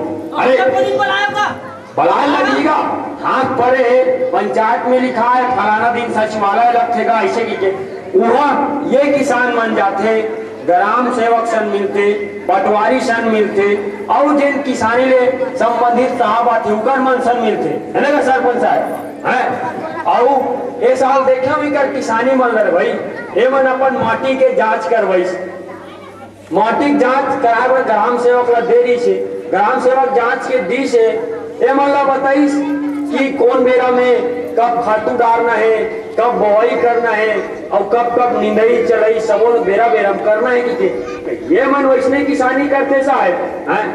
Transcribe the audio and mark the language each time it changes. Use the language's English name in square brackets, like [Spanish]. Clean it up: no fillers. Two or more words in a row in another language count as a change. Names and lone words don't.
[Chhattisgarhi] अरे बलाय लगेगा हाथ परे पंचायत में लिखा है फलाना दिन सचिवालय लगेगा ऐसे की वह ये किसान मन जाते ग्राम सेवक सन मिलते पटवारी सन मिलते और जिन किसानी ले संबंधित साहब आते उकर मन सन मिलते है ना सरपंच साहब है। और ये साल देखा भी कर किसानी मन लड़ भाई ये मन अपन माटी के जांच करवाई। माटी जांच कराए बर ग्राम सेवक ला दे दी से ग्राम सेवक जांच के दी से ये मन ला बताइस कि कौन बेरा में कब खातू डालना है कब बोआई करना है और कब कब निंदाई चढ़ाई सबो बेरा बेरम करना है कि ये मन वैसने किसानी करते साहब हैं।